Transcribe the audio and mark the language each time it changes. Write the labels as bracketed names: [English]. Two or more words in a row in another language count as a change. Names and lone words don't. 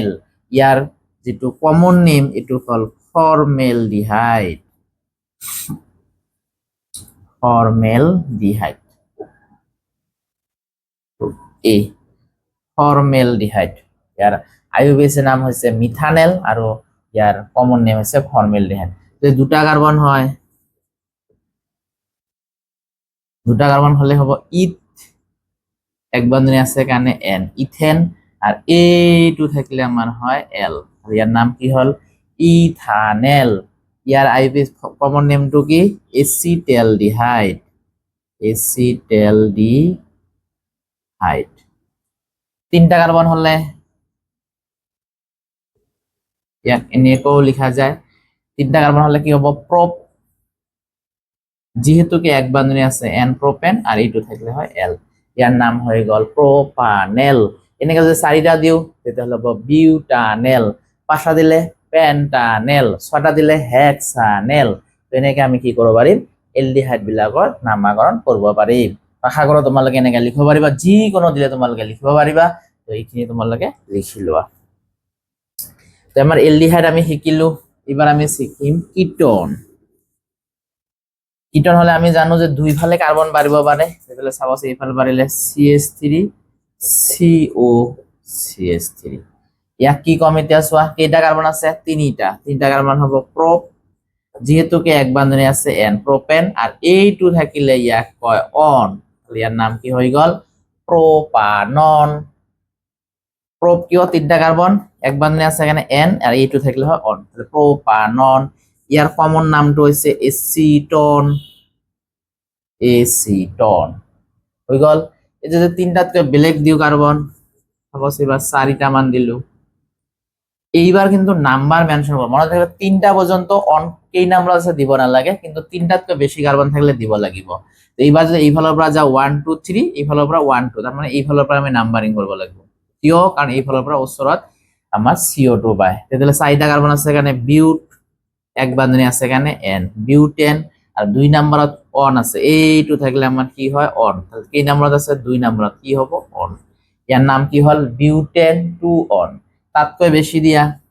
[Assamese] ইয়াৰ যেটো [English] common name [Assamese] এটো হল ফর্মেলডিহাইড। এই ফর্মেলডিহাইড, ইয়াৰ IUPAC নাম হৈছে মিথানেল আৰু ইয়াৰ [English] common name [Assamese] হৈছে ফর্মেলডিহাইড। যদি দুটা কার্বন হয়, দুটা কার্বন হলে হ'ব ইথ, এক বান্ধনী আছে কাৰণে N, ইথেন, আর এইটো থাকিলে আমাৰ হয় L, আর ইয়াৰ নাম কি হল ইথানেল। ইয়াৰ IUPAC [English] common name [Assamese] কি? এচিটেলডিহাইড। তিনটা কার্বন হলে ইয়াক এনেকৈও লিখা যায়, তিনটা কার্বন হলে কি হব? প্রপ, যেহেতু কি এক বান্ধনী আছে N প্রোপেন আর এইটো থাকিলে হয় L, ইয়াৰ নাম হৈ গল প্রোপানেল। এনেকে যদি চাৰিটা দিও তেতিয়াহলে হ'ব বিউটানেল, পাঁচটা দিলে পেন্টানেল, ছটা দিলে হেক্সানেল। এনেকে আমি কি কৰিব পাৰিম? এলডিহাইড বিলাকৰ নামাকৰণ কৰিব পাৰিম। আশা কৰো তোমালোকে এনেকে লিখিব পাৰিবা, যিকোনো দিলে তোমালোকে লিখিব পাৰিবা। তো এইখিনি তোমালোকে লিখি লোৱা। তো আমাৰ এলডিহাইড আমি শিকিলো, এবার আমি শিকিম কিটন। কিটন হলে আমি জানো যে দুইফালে কার্বন বাঢ়িব পাৰে, তেতিয়াহ'লে চাবচোন এইফালে বাঢ়িলে CH3 COCH3। ইয়াক কি কম এতিয়া চোৱা, কেইটা কার্বন আছে? তিনটা কার্বন হ'ব প্রপ, যেহেতু কি এক বান্ধনী আছে N প্রোপেন, আর এইটো থাকিলে ইয়াক কয় অন, ইয়াৰ নাম কি হৈ গল? প্রোপানন। প্রোপ কিয়? তিনটা কার্বন, এক বান্ধনী আছে এখানে N, আর এইটো থাকিলে হয় অন, তাহলে প্রোপানন। ইয়ার কমন নামটো হৈছে এসিটন, হৈ গল। এই যে তিনটাতকৈ বেলেগ দিও কার্বন, সাপোজ এবার 4টা মান দিলো, এইবার কিন্তু [English] number mention [Assamese] করব, মনে রাখবে 3টা পর্যন্ত অন কেই নাম্বার আছে দিব নালাগে, কিন্তু 3টাতকৈ বেশি কার্বন থাকলে দিব লাগিব। তো এইবার যদি এইফালৰ পৰা যা 1 2 3, এইফালৰ পৰা 1 2, তার মানে এইফালৰ পৰা আমি নাম্বারিং করব লাগিব, কিয়? কারণ এইফালৰ পৰা ওচৰত আমার CO2 পায়। তেতিয়াহ'লে 4টা কার্বন আছে কাৰণে বিউট, এক বান্ধনী আছে কাৰণে N, বিউটেন, আর 2 নম্বরত অন আছে, এইটো থাকলে আমার কি হয়? অন। তাহলে কি নম্বরত আছে? 2 নম্বরত কি হব? অন। ইয়ার নাম কি হল? বিউটেন 2 অন। তাতকৈ বেশি দিয়া,